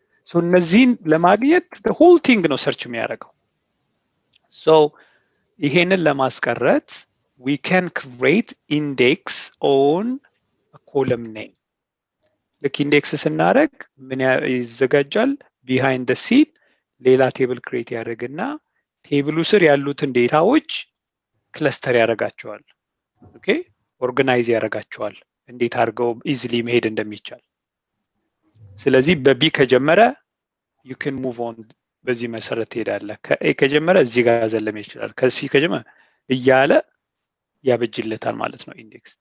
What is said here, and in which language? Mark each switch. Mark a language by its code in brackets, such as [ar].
[am] so እነዚህን ለማግኘት [en] the whole thing [am] ነው ሰርች የሚያደርገው. [en] so [am] ይሄንን ለማስቀረት [en] we can create index on a column name. [am] ልክ ኢንዴክስ ስናደርግ ምን ይዘጋጃል? [en] behind the scene [am] ሌላ ቴብል ክሬት ያደርግና ቴብሉ ስር ያሉትን ዴታዎች ክለስተር ያደርጋቸዋል. ኦኬ ኦርጋናይዝ ያደርጋቸዋል እንዴት አድርገው ኢዚሊ መሄድ እንደሚቻል። ስለዚህ በቢ ከጀመረ [en] you can move on [am] በዚህ መሰረት ትሄዳለህ። ከኤ ከጀመረ እዚህ ጋር ዘለም ይችላል። ከሲ ከጀመረ እያለ ያበጅለታል ማለት ነው ኢንዴክስ.